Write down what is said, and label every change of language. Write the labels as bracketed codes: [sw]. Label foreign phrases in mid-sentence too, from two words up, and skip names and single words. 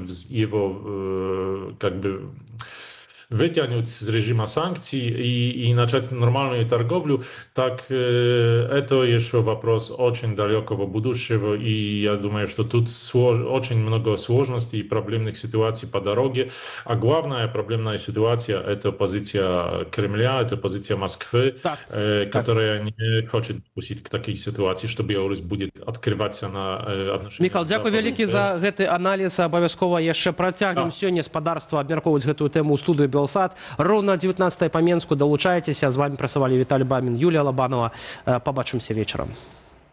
[ru] его вытянуть с режима санкций и начать нормальную торговлю, так это еще вопрос очень далекого будущего, и я думаю, что тут очень много сложностей и проблемных ситуаций по дороге, а главная проблемная ситуация – это позиция Кремля, это позиция Москвы, которая не хочет допустить к такой ситуации, что Беларусь будет открываться на отношения. [be] Михаил, дзякуй вялікі за гэты аналіз. Абавязкова яшчэ працягнем сёння спадарства абмяркоўваць гэтую тэму ў студыю Белсат. Роўна 19 па Менску. Далучайцеся. З вами працавалі Віталій Бамін, Юлія Лабанова. Побачымся вечарам.